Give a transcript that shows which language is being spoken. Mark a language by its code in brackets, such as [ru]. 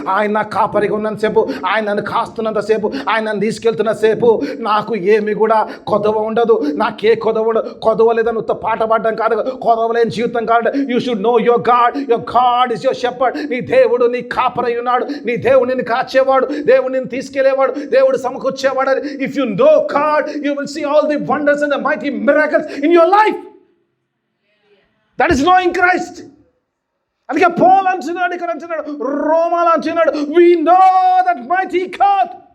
[te] ఆయన నా కాపరిగా ఉన్నంతసేపు, ఆయన నన్ను కాస్తున్నంతసేపు, ఆయన నన్ను తీసుకెళ్తున్నసేపు నాకు ఏమి కూడా కొదవ ఉండదు. నాకే కొదవ ఉండదు. కొదవలేదని ఉత్త పాట పాడడం కాదు, కొదవలేని జీవితం కాదు. [en] You should know your God is your shepherd. [te] నీ దేవుడు నీ కాపరై ఉన్నాడు. నీ దేవుడు నిన్ను కాచేవాడు, దేవుడు నిన్ను తీసుకెళ్లేవాడు, దేవుడు సమకూర్చేవాడు. [en] If you know God, you will see all the wonders and the mighty miracles in your life. That is knowing Christ. [te] అందుకే పౌలు అంటున్నాడు, ఇక్కడ అంటున్నాడు, రోమాలో అంటున్నాడు, [en] we know that mighty God.